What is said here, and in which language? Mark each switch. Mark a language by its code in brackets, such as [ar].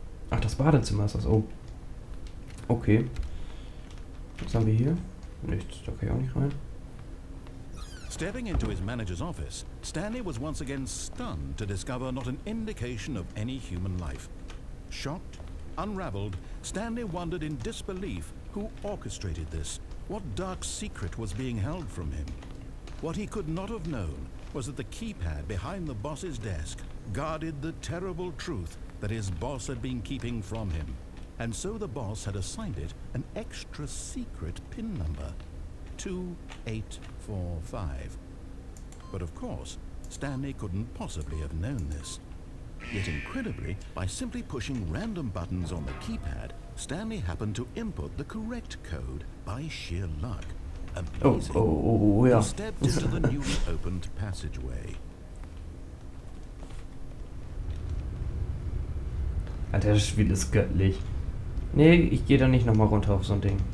[de] Ach, das Badezimmer ist das. Oh. Okay. Was haben wir hier? Nichts, da kann ich auch nicht rein. [en] Stepping into his manager's office, Stanley was once again stunned to discover not an indication of any human life. Shocked, unraveled, Stanley wondered in disbelief who orchestrated this, what dark secret was being held from him. What he could not have known was that the keypad behind the boss's desk guarded the terrible truth that his boss had been keeping from him. And so the boss had assigned it an extra secret PIN number, 2845. But of course, Stanley couldn't possibly have known this. Yet incredibly, by simply pushing random buttons on the keypad, Stanley happened to input the correct code by sheer luck. Amazing. [de] Oh, ja. [en] He stepped into the newly opened passageway. [de] Alter, das Spiel ist göttlich. Nee, ich gehe da nicht nochmal runter auf so ein Ding.